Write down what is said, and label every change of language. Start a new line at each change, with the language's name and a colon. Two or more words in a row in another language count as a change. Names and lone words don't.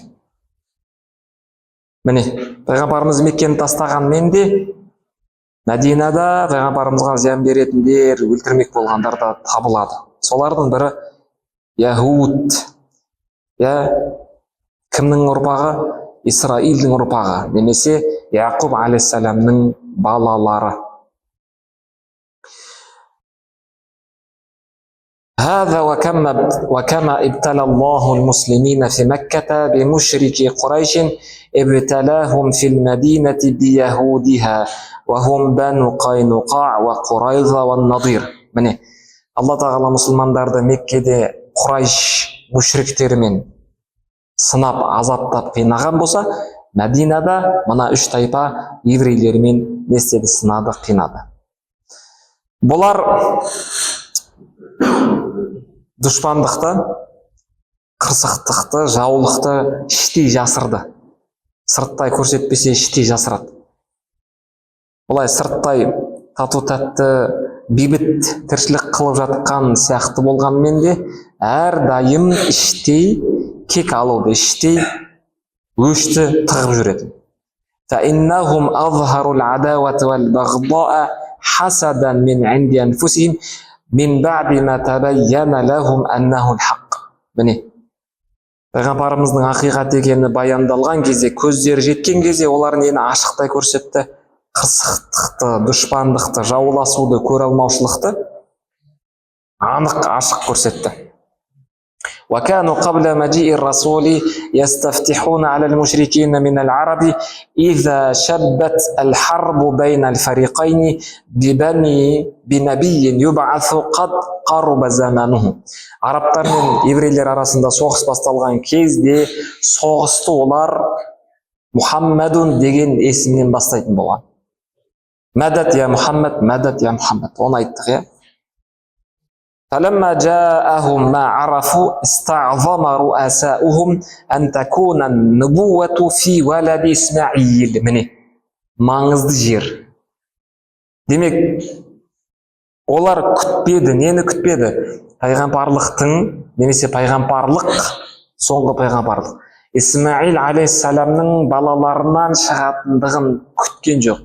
Kazakh: Міне, пайғамбарымыз Меккені тастағанмен де Мәдинада пайғамбарымызға зиян беретіндер, өлтірмек болғандар да табылады. Солардың бірі Яхуд. Кімнің ұрпағы? Исраилдің ұрпағы, немесе Яқуб алейхиссаламның балалары.
Arabic: هذا وكما ابتلى الله المسلمين في مكة بمشركي قريش ابتلاهم في المدينة بيهودها وهم بنو قينقاع وقريظة والنضير.
Kazakh: Міне, Алла тағала мұсылмандарды Меккеде Құрайш мүшриктерімен сынап, азаптап қинаған болса, Мәдинада мына үш тайпа еврейлермен не істеді? Сынады, қинады. Бұлар дұшпандықты, қырсықтықты, жаулықты іштей жасырды. Сырттай көрсетпесе іштей жасырады. Олай сырттай тату-тәтті, бейбіт тіршілік қылып жатқан сияқты болғанмен де, әрдайым іштей кек алуды, іштей өшті тығып жүреді.
Arabic: فَإِنَّهُمْ أَظْهَرُوا الْعَدَاوَةَ وَالْبَغْضَاءَ حَسَدًا مِنْ عِنْدِ أَنفُسِهِمْ من بعد ما تبين لهم أنه الحق.
Kazakh: Міне, пайғамбарымыздың ақиқат екені баяндалған кезде, көздері жеткен кезде, олар нені ашықтай көрсетті? Қырсықтықты, дұшпандықты, жауласуды, көре алмаушылықты анық ашық көрсетті.
Arabic: وكانوا قبل مجيء الرسول يستفتحون على المشركين من العرب إذا شبت الحرب بين الفريقين بنبي يبعث قد قرب زمانه.
Kazakh: Арабтар мен еврейлер арасында соғыс басталған кезде соғысты олар Мұхаммадун деген есімнен бастайтын болған.
Arabic: مدد يا محمد، مدد يا محمد.
Kazakh: Оны айттық,
Arabic: فلما جاءهم ما عرفوا استعظم رؤساؤهم أن تكون النبوة في ولد إسماعيل.
Kazakh: Міне, маңызды жер. Демек, олар күтпеді, нені күтпеді? Пайғамбарлықтың, немесе пайғамбарлық, соңғы пайғамбарлық. Исмаил алейхиссаламның балаларынан шығатындығын күткен жоқ.